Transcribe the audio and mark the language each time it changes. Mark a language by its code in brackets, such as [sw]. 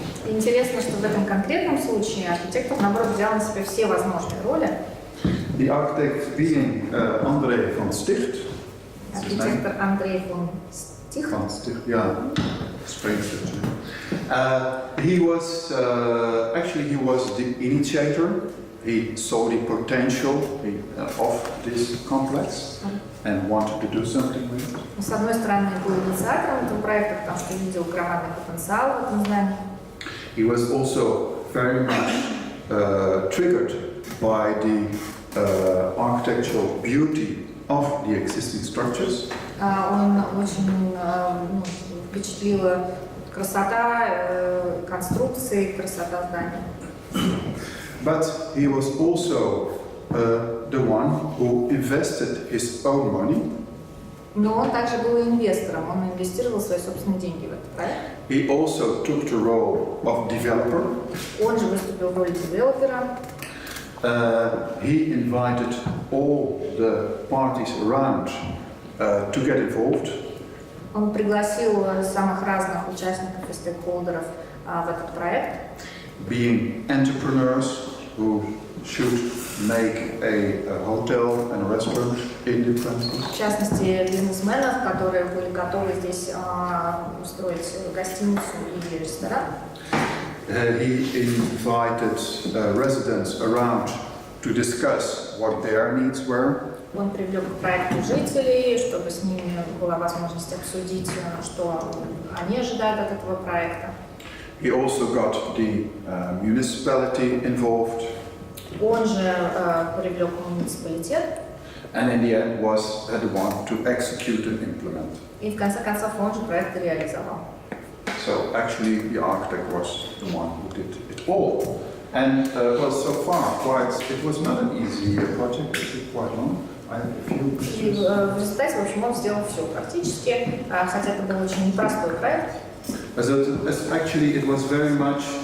[ru] Интересно, что в этом конкретном случае архитектор, наоборот, взял на себя все возможные роли. [en] The architect being André van Sticht. [ru] Архитектор Андрей фон Стих. [en] Van Sticht, yeah, strange. He was he was the initiator. He saw the potential of this complex and wanted to do something with it. [ru] С одной стороны, был инициатором этого проекта, потому что видел громадный потенциал в этом здании. [en] He was also very much triggered by the architectural beauty of the existing structures. [ru] Он очень впечатлила красота конструкции, красота здания. [en] But he was also the one who invested his own money. [ru] Но он также был инвестором, он инвестировал свои собственные деньги в этот проект. [en] He also took the role of developer. [ru] Он же выступил в роли девелопера. [en] He invited all the parties around to get involved. [ru] Он пригласил самых разных участников и стейкхолдеров в этот проект. [en] Being entrepreneurs who should make a hotel and a restaurant in the premises. [ru] В частности, бизнесменов, которые были готовы здесь устроить гостиницу и ресторан. [en] He invited residents around to discuss what their needs were. [ru] Он привлек к проекту жителей, чтобы с ними была возможность обсудить, что они ожидают от этого проекта. [en] He also got the municipality involved. [ru] Он же привлек муниципалитет. [en] And in the end was the one to execute and implement. [ru] И в конце концов он же проект реализовал. [en] So actually the architect was the one who did it all. And well, so far it was not an easy project, it was quite long. I have a few [ru] И [en] pictures. [ru] в результате, в общем, он сделал все практически, хотя это был очень непростой проект. [en] Actually, it was very much.